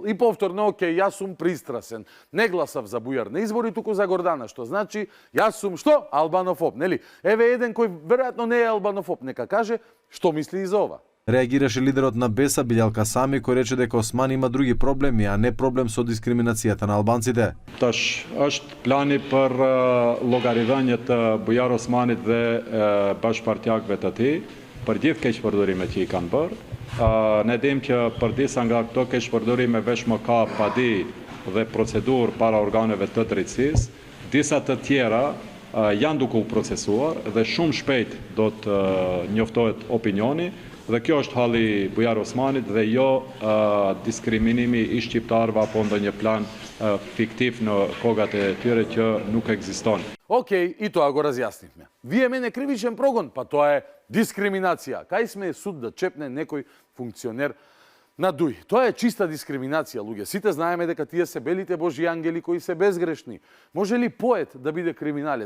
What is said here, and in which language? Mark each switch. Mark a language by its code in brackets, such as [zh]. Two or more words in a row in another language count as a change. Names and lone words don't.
[mk] И повторно, јас сум пристрасен. Не гласав за Бујар на избори, туку за Гордана, што значи јас сум што? Албанофоб, нели? Еве еден кој веројатно не е албанофоб, нека каже што мисли и за ова. Реагираше лидерот на Беса Билјал Касами, кој рече дека Османи има други проблеми, а не проблем со дискриминацијата на албанците. [sq] Tash është plani për llogaridhënien të Bujar Osmanit dhe bashkëpartiakëve të tij, për gjithë keqpërdorimet që i kanë bërë. Ne dim që për disa nga këto keqpërdorime veç më ka padi dhe procedurë para organeve të drejtësisë, disa të tjera janë duke u procesuar dhe shumë shpejt do të njoftohet opinioni. Dhe kjo është halli Bujar Osmanit dhe jo diskriminimi i shqiptarëve apo ndonjë plan fiktiv në kogat e tyre që nuk ekziston. [mk] Океј, и тоа го разјаснивме. Вие мене кривичен прогон, па тоа е дискриминација. Кај сме суд да чепне некој функционер на ДУИ. Тоа е чиста дискриминација, луѓе. Сите знаеме дека тие се белите Божји ангели кои се безгрешни. Може ли поет да биде криминалец?